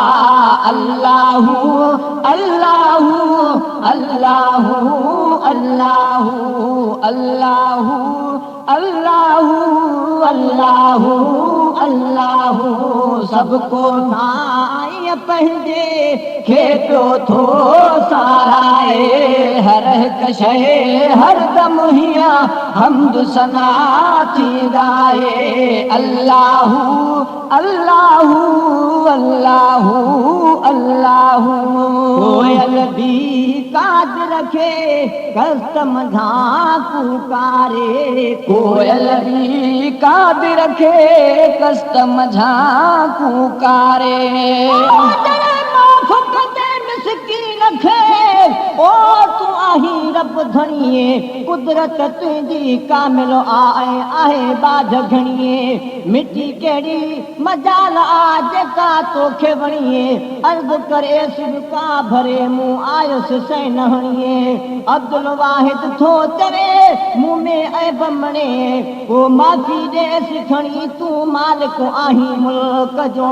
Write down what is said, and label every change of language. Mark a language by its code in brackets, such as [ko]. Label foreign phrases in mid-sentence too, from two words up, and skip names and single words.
[ar] اللهُ اللهُ اللهُ اللهُ اللهُ اللهُ اللهُ اللهُ. [sd] सबको साईं पंहिंजे खे पियो थो साराए, हर हिकु शइ हरदम हियां हमद सना थी ॻाए। [ar] اللهُ اللهُ اللهُ اللهُ. [sd] कोयल बि काज रखे कस्तम झांकू कारे, कोयल बि काज रखे कस्तम झांकू कारे। ओ तू आही रब धणीए, कुदरत तुंहिंजी कामिल आहे बाझ घणीए। मिटी कहिड़ी मजाल आ जेका तोखे वणीए, अर्ज़ करे सिरका भरे मूं आयुसि सैन हणीए। अब्दुल वाहिद थो चवे मूं में ऐब मणे, ओ माफ़ी ॾेसि खणी तूं मालिक आहीं मुल्क जो।